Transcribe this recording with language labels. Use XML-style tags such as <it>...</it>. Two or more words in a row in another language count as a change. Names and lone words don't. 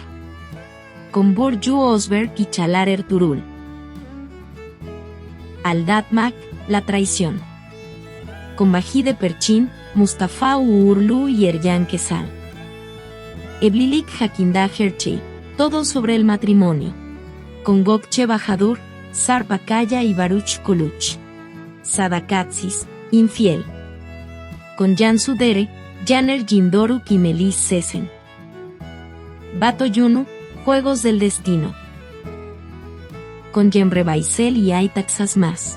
<es>Con Burcu Özberk y Çağlar Ertuğrul. Aldatmak, La Traición. Con Vahide Perçin, Mustafa Uğurlu y Ercan Kesal. Evlilik Hakkında Her, Todo sobre el matrimonio. Con Gökçe Bahadur, Sarp Akaya y Baruch Kuluç. Sadakatsiz, Infiel. Con Cansu Dere, Caner Gündoruk y Melis Sesen. Bato Yunu, Juegos del Destino. Con Cemre Baysel y Aytak Sazmaz.</es>